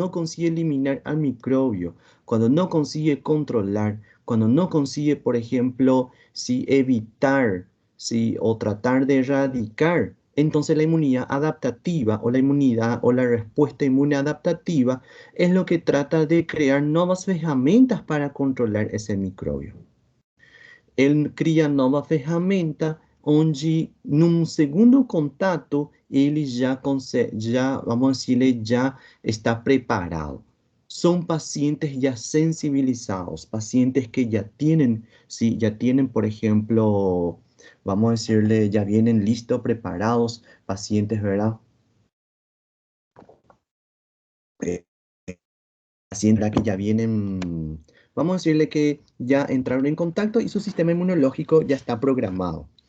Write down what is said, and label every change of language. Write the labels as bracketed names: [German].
[Spanish] No consigue eliminar al microbio, cuando no consigue controlar, cuando no consigue, por ejemplo, si evitar, si o tratar de erradicar, entonces la inmunidad adaptativa o la inmunidad o la respuesta inmune adaptativa es lo que trata de crear nuevas ferramentas para controlar ese microbio. [Portuguese] Ele cria nova ferramenta onde, num segundo contato, ele já consegue, já, vamos dizer, já está preparado. [Spanish] Son pacientes ya sensibilizados, pacientes que ya tienen, sí, ya tienen, por ejemplo, vamos a decirle, ya vienen listos, preparados, pacientes, ¿verdad? Eh, Pacientes que ya vienen, vamos a decirle que ya entraron en contacto y su sistema inmunológico ya está programado.